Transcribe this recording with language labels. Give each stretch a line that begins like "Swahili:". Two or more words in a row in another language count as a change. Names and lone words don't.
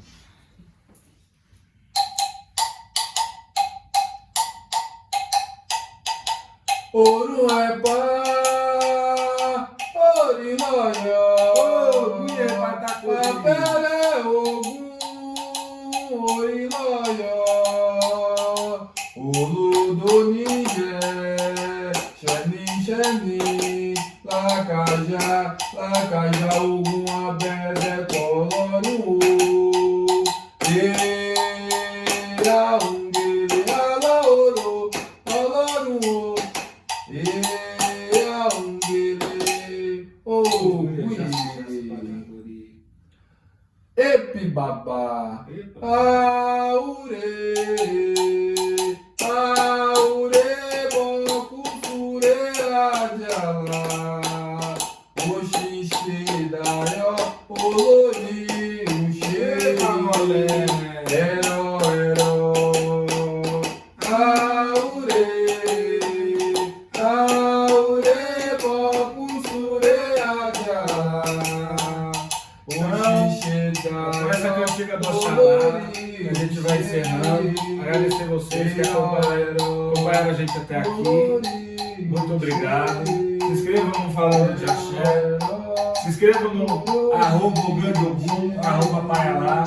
Yoruba: Ouro é pá, Orinóia, papel é Ogum, Orinóia, Olu do Nigé, Xeni Xeni, Lacajá, Lacajá, Ogum, Abedé, Coloro, Eira, Ungele, Alaoro, Coloro, Eira, Ungele, Epi babá, aure, aure, boku fure ajala, oxixi dayo, olori, uxe, ero, aure, aure, boku fure ajala.
Portuguese: Com essa cantiga do Oxalá, a gente vai encerrando. Agradecer vocês que acompanharam a gente até aqui. Muito obrigado. Se inscrevam no Falando de Axé. Se inscrevam no @Ogandogum, @Paialá.